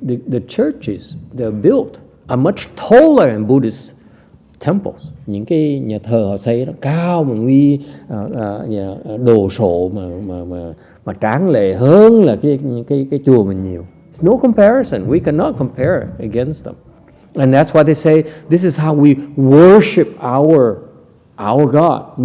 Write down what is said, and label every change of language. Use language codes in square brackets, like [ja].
[en] The churches they're built are much taller than Buddhist temples. [vi] Những cái nhà thờ họ xây nó cao mà nguy đồ sộ mà tráng lệ hơn là cái chùa mình nhiều. [en] It's no comparison. We cannot compare against them. And that's why they say this is how we worship our God.